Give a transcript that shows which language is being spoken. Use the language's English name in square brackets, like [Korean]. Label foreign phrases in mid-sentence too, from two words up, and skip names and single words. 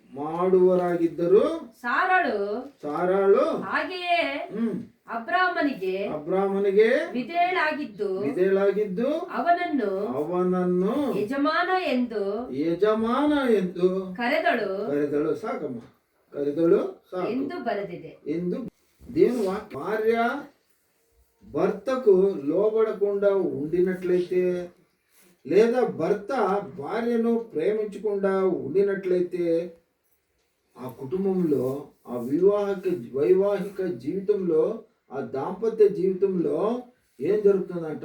[Kannada] ಸಾರಾಳು ಹಾಗೆಯೇ ಅಬ್ರಾಮನಿಗೆ ವಿಧೇಯಳಾಗಿದ್ದು ಅವನನ್ನು ಯಜಮಾನ ಎಂದು ಕರೆದಳು ಎಂದು ಬರೆದಿದೆ. [Telugu] దేవుని భార్య భర్తకు లోబడకుండా ఉండినట్లయితే, లేదా భర్త భార్యను ప్రేమించకుండా ఉండినట్లయితే, ఆ కుటుంబంలో, ఆ వైవాహిక జీవితంలో, ఆ దాంపత్య జీవితంలో ఏం జరుగుతుందంట?